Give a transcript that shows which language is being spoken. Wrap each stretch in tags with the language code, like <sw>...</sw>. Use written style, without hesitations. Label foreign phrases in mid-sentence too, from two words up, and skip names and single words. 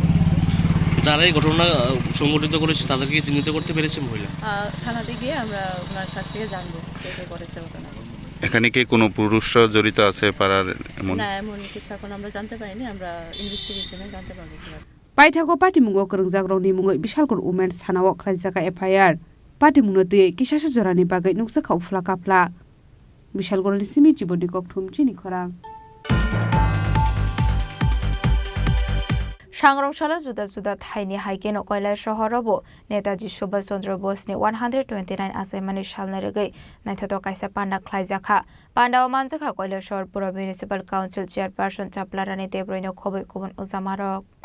<bn>যারা এই ঘটনা সংঘটিত করেছে তাদেরকে চিহ্নিত করতে পেরেছে মহিলা? থানাতে গিয়ে আমরা ওনার কাছ থেকে জানবো কে কে করেছে ঘটনা। এখানে কি কোনো পুরুষরা জড়িত আছে পাড়ার? না, এমন কিছু এখন আমরা জানতে পারিনি, আমরা ইনভেস্টিগেশনে জানতে পারবো।</bn> <trp>পাইথাগো पार्टीमुंगो करंगजाग्रावनि मुङै बिशालगढ़ उमेन सानाव खालायजागा FIR पार्टीमुंनो दै किसासा जरानि बागै नुकसा खावफ्ला काफ्ला बिशालगढ़नि सिमि जीवननि गगथुमचिनि खरां। सांग्रांशाला जुदा जुदा थाइनि हाइकेन कयला शहरावबो नेताजी सुभाष चंद्र बोसनि 129 आसायमानि सालनि रगै नायथाव कायसा पान्डा ख्लायजाखा पान्डाव मानजाखा कयला शहर पुर म्युनिसिपल काउन्सिल चेयरपारसन चाप्लारानि देब्रयनो खबै गुबुन उजामारक</trp>